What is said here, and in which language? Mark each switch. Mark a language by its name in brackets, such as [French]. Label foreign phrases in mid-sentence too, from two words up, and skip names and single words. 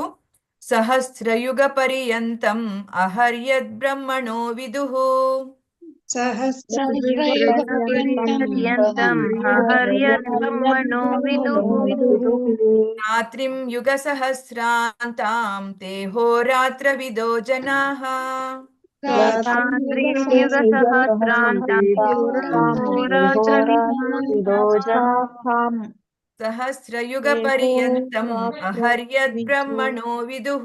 [Sanskrit] ಸಹಸ್ರಯುಗ ಪರ್ಯಂತಂ ಅಹರ್ಯದ್ ಬ್ರಹ್ಮಣೋ ವಿದುಃ. ರಾತ್ರಿಂ ಯುಗ ಸಹಸ್ರಾಂತಾಂ ತೇ ಹೋರಾತ್ರವಿದೋ ಜನಾಃ. ಸಹಸ್ರಯುಗ ಪರ್ಯಂತಂ ಅಹರ್ಯದ್ ಬ್ರಹ್ಮಣೋ ವಿದುಃ.